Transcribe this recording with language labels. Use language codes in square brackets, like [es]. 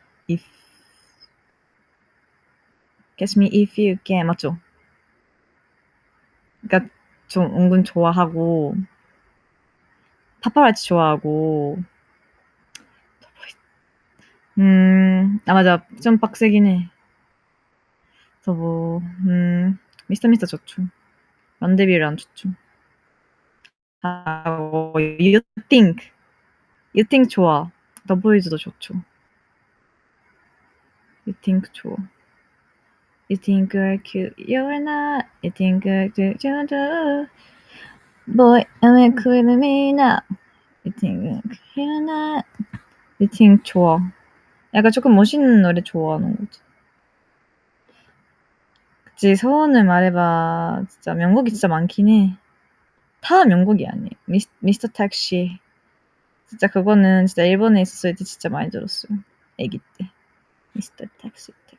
[ko] If Catch Me If You Can 맞죠? 그러니까 좀 은근 좋아하고 파파라치 좋아하고 맞아 좀 빡세긴 해. 저 뭐 미스터 좋죠. 런데비랑 좋죠. 하고 You Think 좋아. 더보이즈도 좋죠. [en] You Think [ko] 좋아. [en] You think you're cute, you're not. You think you're cute, boy, I'm cool with me now. You think you're not. You think [ko] 좋아. 약간 조금 멋있는 노래 좋아하는 거지. 그치, 소원을 말해봐. 진짜 명곡이 진짜 많긴 해. 다 명곡이 아니에요. 미스터 택시. 진짜 그거는 진짜 일본에 있었을 때 진짜 많이 들었어요. 애기 때. 미스터 택시.